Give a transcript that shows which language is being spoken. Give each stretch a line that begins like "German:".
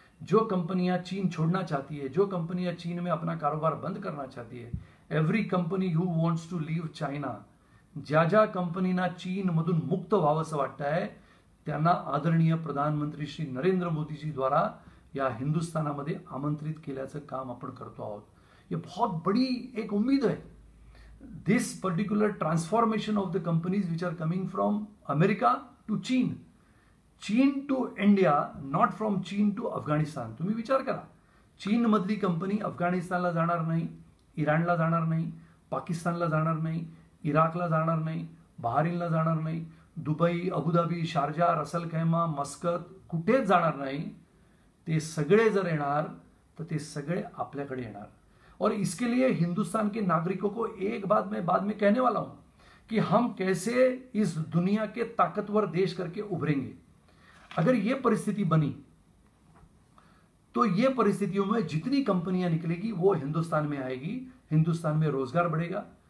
Hindi: जो कंपनियां चीन छोड़ना चाहती है,
Marathi: जो कंपनियां चीन में अपना कारोबार बंद करना चाहती है,
English: every company who wants to leave China,
Marathi: ज्या ज्या कंपनीना चीनमधून मुक्त व्हावंसं वाटत आहे, त्यांना आदरणीय प्रधानमंत्री श्री नरेंद्र मोदीजी द्वारा या हिंदुस्थानामध्ये आमंत्रित केल्याचं काम आपण करतो आहोत।
Hindi: ये बहुत बड़ी एक उम्मीद है।
English: This particular transformation of the companies which are coming from America to Cheen, Cheen to India, not from Cheen to Afghanistan.
Marathi: तुम्ही विचार करा, चीन मधली कंपनी अफगाणिस्तानला जाणार नाही, इराणला जाणार नाही, पाकिस्तानला जाणार नाही, इराकला जाणार नाही, बहारीनला जाणार नाही, दुबई, अबुधाबी, शारजा, रसल खैमा, मस्कत कुठेच जाणार नाही। ते सगळे जर येणार तर ते सगळे आपल्याकडे येणार।
Hindi: और इसके लिए हिंदुस्तान के नागरिकों को एक बात मैं बाद में कहने वाला हूं कि हम कैसे इस दुनिया के ताकतवर देश करके उभरेंगे। अगर ये परिस्थिति बनी तो ये परिस्थितियों में जितनी कंपनियां निकलेगी वो हिंदुस्तान में आएगी, हिंदुस्तान में रोजगार बढ़ेगा,